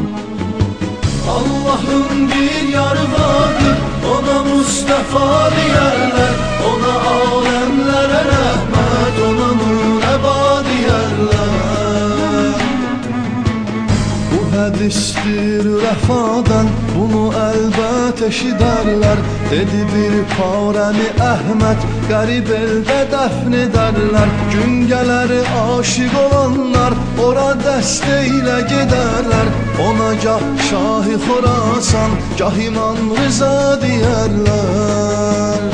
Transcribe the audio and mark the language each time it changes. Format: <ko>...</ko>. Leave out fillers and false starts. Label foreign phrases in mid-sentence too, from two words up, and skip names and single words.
<tr>Allah'ın bir yar vardır, ona Mustafa diyerler. Ona alemlere rahmet, ona Nureba diyerler.</tr> <az>Bu hadistir vəfadan, bunu əlbət eşidərlər. Dedi bir parəni Əhməd, qərib eldə dəfn edərlər. Gün gələr aşiq olanlar, ora dəstə ilə gedərlər. Ona gah Şah-ı Xorasan, gah İmam Rıza deyərlər.</az>